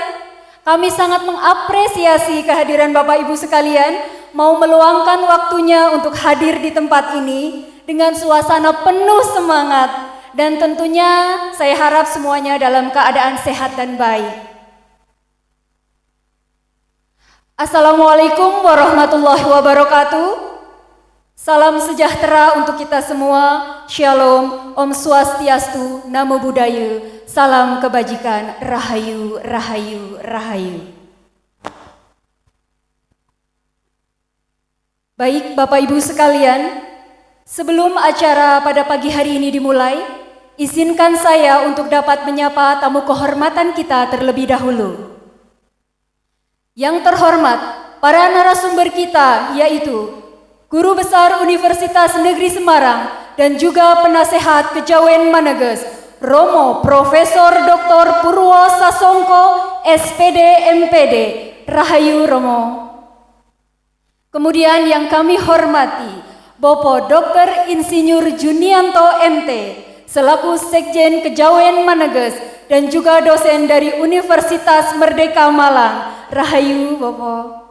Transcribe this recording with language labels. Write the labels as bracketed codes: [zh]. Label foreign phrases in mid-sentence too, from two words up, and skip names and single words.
[id] Kami sangat mengapresiasi kehadiran Bapak Ibu sekalian, mau meluangkan waktunya untuk hadir di tempat ini dengan suasana penuh semangat. Dan tentunya saya harap semuanya dalam keadaan sehat dan baik. [ar] السلام عليكم ورحمة الله وبركاته. [id] Salam sejahtera untuk kita semua. Shalom, Om Swastiastu, Namo Buddhaya. Salam kebajikan, Rahayu, Rahayu, Rahayu. Baik Bapak Ibu sekalian, sebelum acara pada pagi hari ini dimulai, izinkan saya untuk dapat menyapa tamu kehormatan kita terlebih dahulu. Yang terhormat, para narasumber kita yaitu Guru Besar Universitas Negeri Semarang dan juga Penasehat Kejawen Maneges, Romo Profesor Dr. Purwo Sasongko, SPD MPD, Rahayu Romo. Kemudian yang kami hormati, Bapak Dr. Insinyur Junianto MT, selaku Sekjen Kejawen Maneges dan juga dosen dari Universitas Merdeka Malang, Rahayu Bapak.